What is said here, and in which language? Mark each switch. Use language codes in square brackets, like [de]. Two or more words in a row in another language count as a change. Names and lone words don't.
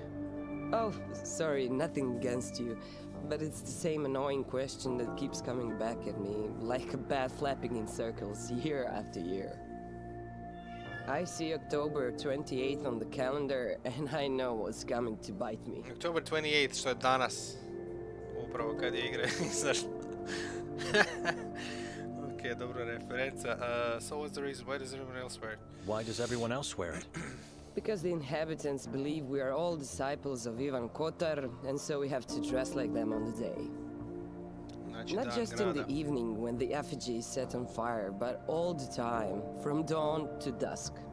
[en] Oh, sorry, nothing against you. But it's the same annoying question that keeps coming back at me, like a bat flapping in circles, year after year. I see October 28th on the calendar, and I know what's coming to bite me. October 28th, [hr] što je danas. Upravo kad je igra izašla. Okay, dobra referenca. [en] So what's the reason? Why does everyone else wear it? Why does everyone else wear it? Because the inhabitants believe we are all disciples of Saint Kotar, and so we have to dress like them on the day. Not just in the evening when the effigy is set on fire, but all the time, from dawn to dusk.